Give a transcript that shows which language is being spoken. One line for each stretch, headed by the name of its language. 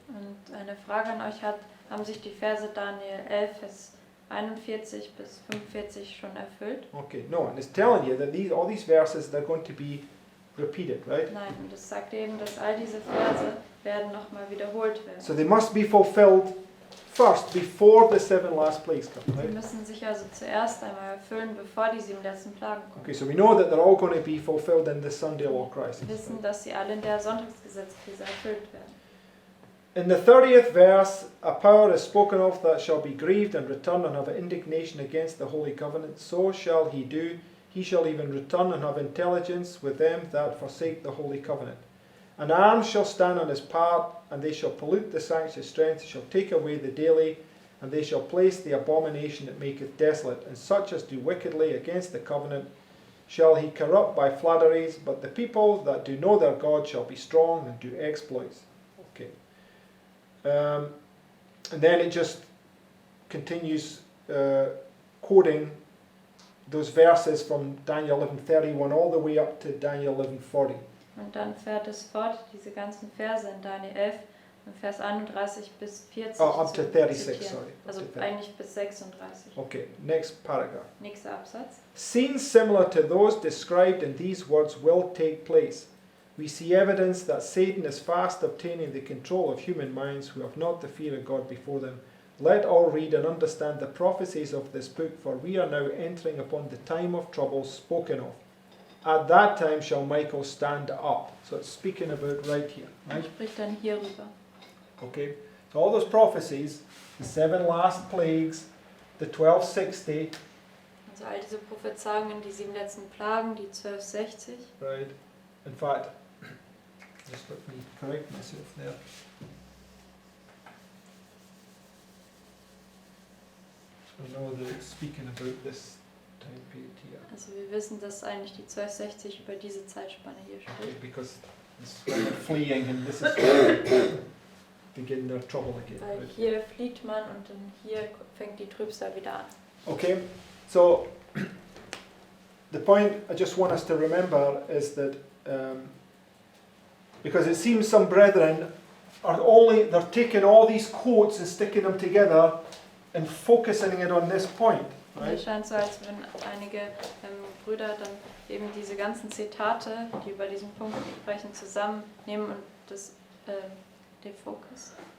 German: Und eine Frage an euch haben sich die Verse Daniel 11, Vers 41 bis 45 schon erfüllt?
English: Okay, no, and it's telling you that all these verses, they're going to be repeated, right?
German: Nein, und es sagt eben, dass all diese Verse werden nochmal wiederholt werden.
English: So they must be fulfilled first, before the 7 last plagues come,
German: Sie
English: right?
German: müssen sich also zuerst einmal erfüllen, bevor die 7 letzten Plagen kommen.
English: Okay, so we know that they're all going to be fulfilled in the Sunday law crisis.
German: Wir wissen, dass sie alle in der Sonntagsgesetzkrise erfüllt werden.
English: In the 30th verse, a power is spoken of that shall be grieved and return and have indignation against the holy covenant. So shall he do. He shall even return and have intelligence with them that forsake the holy covenant. An arm shall stand on his part, and they shall pollute the sanctuary strength, shall take away the daily, and they shall place the abomination that maketh desolate, and such as do wickedly against the covenant shall he corrupt by flatteries, but the people that do know their God shall be strong and do exploits. Okay. And then it just continues quoting those verses from Daniel 11:31 all the way up to Daniel 11:40.
German: Und dann fährt es fort, diese ganzen Verse in Daniel 11, von Vers 31 bis 40
English: up to
German: zu
English: 36,
German: zitieren.
English: sorry.
German: Also
English: Up to 30.
German: eigentlich bis 36.
English: Okay, next paragraph.
German: Nächster Absatz.
English: Scenes similar to those described in these words will take place. We see evidence that Satan is fast obtaining the control of human minds who have not the fear of God before them. Let all read and understand the prophecies of this book, for we are now entering upon the time of trouble spoken of. At that time shall Michael stand up. So it's speaking about right here,
German: Er
English: right?
German: spricht dann hierüber.
English: Okay, so all those prophecies, the 7 last plagues, the 1260,
German: Also all diese Prophezeiungen, die 7 letzten Plagen, die 1260.
English: right? In fact, just let me correct myself there. I know that it's speaking about this time period here.
German: Also wir wissen, dass eigentlich die 1260 über diese Zeitspanne hier
English: Okay,
German: spricht.
English: because this is when they're fleeing and this is when they begin their trouble again.
German: Weil
English: Right?
German: hier flieht man und dann hier fängt die Trübsal wieder an.
English: Okay, so the point I just want us to remember is that because it seems some brethren they're taking all these quotes and sticking them together and focusing it on this point,
German: Und es
English: right?
German: scheint so, als wenn einige Brüder dann eben diese ganzen Zitate, die über diesen Punkt sprechen, zusammennehmen und das den Fokus.